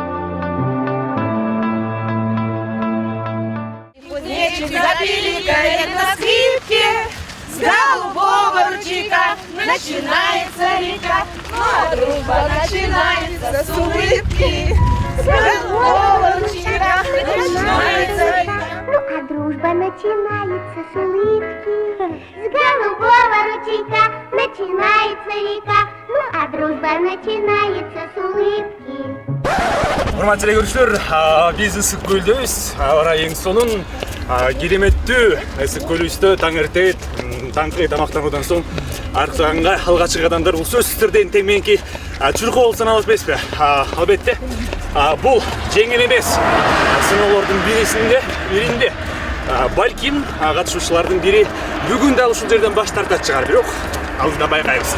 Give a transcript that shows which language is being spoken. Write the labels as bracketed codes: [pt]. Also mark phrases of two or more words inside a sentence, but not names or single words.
[ru] Запиликает на скрипке, с голубого ручейка начинается река, но дружба начинается с улыбки. С голубого ручейка начинается река. Ну а дружба начинается с улыбки. С голубого ручейка начинается река. Ну а дружба начинается с улыбки. [ky] Урматтуу көрүүчүлөр, биз Ысык көлдөбүз. Аба ырайының сонун кереметтүү Ысык көлүбүздө таң эртең таңкы тамактануудан соң аркаганга алгачкы адамдар бул сөзсүз түрдө тең мененки чуркоо болуп саналат эмеспи? Албетте бул жеңил эмес сыноолордун биринде балким катышуучулардын бири бүгүн да ушул жерден баш тартат чыгар, бирок алдыда байкайбыз.